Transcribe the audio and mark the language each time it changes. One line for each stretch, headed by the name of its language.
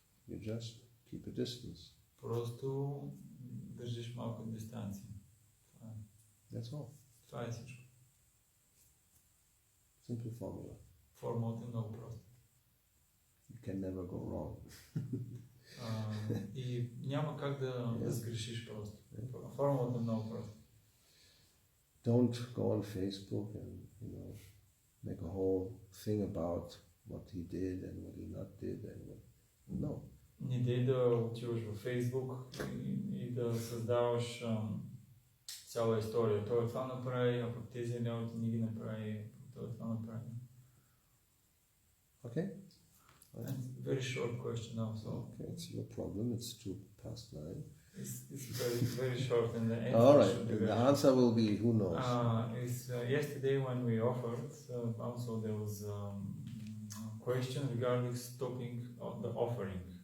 English: You just keep a distance.
Bulgarian: Просто държиш малка дистанция.
English: That's all.
Bulgarian: Това е всичко.
English: Simple formula.
Bulgarian: Формулата е много проста.
English: You can never go wrong.
Bulgarian: И няма как да сгрешиш просто. Формулата е много проста.
English: Don't go on Facebook and make a whole thing about what he did and what he not did and what. No.
Bulgarian: Не дей да отиваш във Фейсбук и да създаваш цяла история. Той това направи, а пък тези работи не ги направи, той това направи.
English: Okay? And very short question also. Okay, it's your problem. It's 9:02. It's very, very short and the answer all right. should be The answer will be who knows. Yesterday when we offered, also there was a question regarding stopping of the offering.